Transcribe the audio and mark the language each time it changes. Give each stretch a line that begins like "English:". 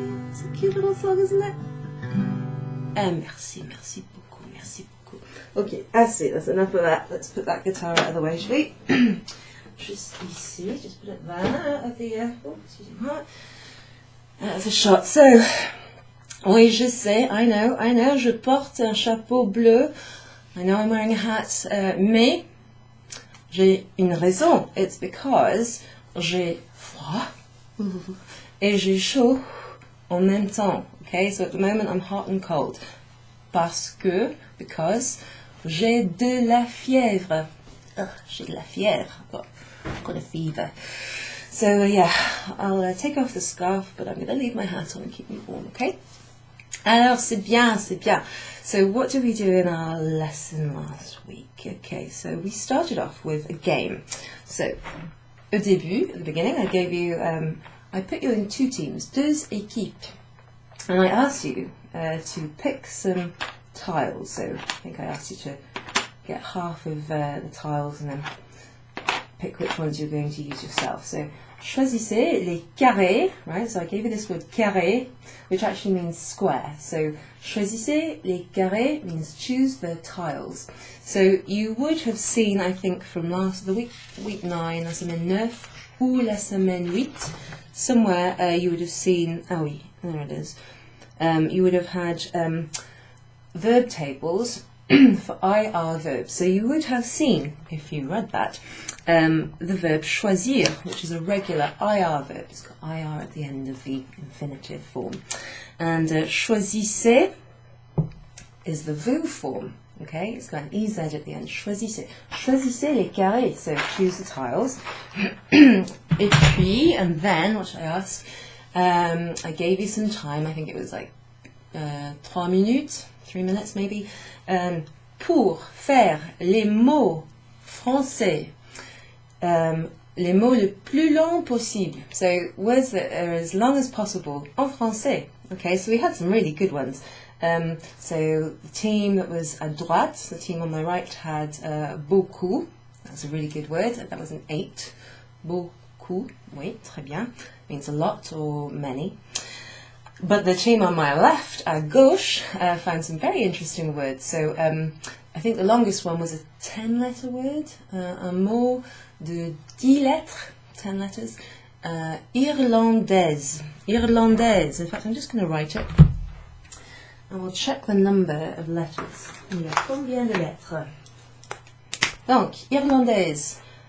English: It's a cute little song, isn't it?
French: Merci beaucoup.
English: Okay, assez, that's enough of that. Let's put that guitar out of the way, shall we? Just ici, just put it there at the the shot.
French: So, oui, je sais,
English: I know,
French: je porte un chapeau bleu.
English: I know I'm wearing a hat,
French: mais j'ai une raison.
English: It's because
French: j'ai froid et j'ai chaud en même temps.
English: Okay, so at the moment I'm hot and cold.
French: Because j'ai de la fièvre. J'ai de la fièvre.
English: I've got a fever. So yeah, I'll take off the scarf, but I'm going to leave my hat on and keep me warm, okay?
French: Alors, c'est bien, c'est bien.
English: So what did we do in our lesson last week? Okay, so we started off with a game. So,
French: au début,
English: at the beginning, I gave you, I put you in two teams,
French: deux équipes.
English: And I asked you to pick some tiles. So I think I asked you to get half of the tiles and then pick which ones you're going to use yourself.
French: So choisissez les carrés, right?
English: So I gave you this word carré, which actually means square. So
French: choisissez les carrés
English: means choose the tiles. So you would have seen, I think, from the week 9,
French: la semaine 9, ou la semaine 8,
English: somewhere you would have seen,
French: oh oui,
English: there it is. You would have had verb tables for IR verbs. So you would have seen, if you read that, the verb choisir, which is a regular IR verb. It's got IR at the end of the infinitive form. And choisissez is the vous form. Okay, it's got an EZ at the end.
French: Choisissez. Choisissez les carrés.
English: So choose the tiles.
French: Et puis,
English: and then, what should I ask? I gave you some time. I think it was like 3 minutes, 3 minutes maybe,
French: pour faire les mots français, les mots le plus long possible.
English: So words that are as long as possible
French: en français.
English: Okay, so we had some really good ones. So the team that was
French: à droite,
English: the team on my right, had beaucoup. That's a really good word. That was an 8. Beaucoup.
French: Oui, très bien.
English: Means a lot or many. But the team on my left,
French: à gauche,
English: found some very interesting words. So I think the longest one was a 10-letter word,
French: un mot de 10 lettres,
English: 10 letters, irlandaise. Irlandaise. In fact, I'm just going to write it. And we'll check the number of letters.
French: Il y a combien de lettres? Donc, irlandaise.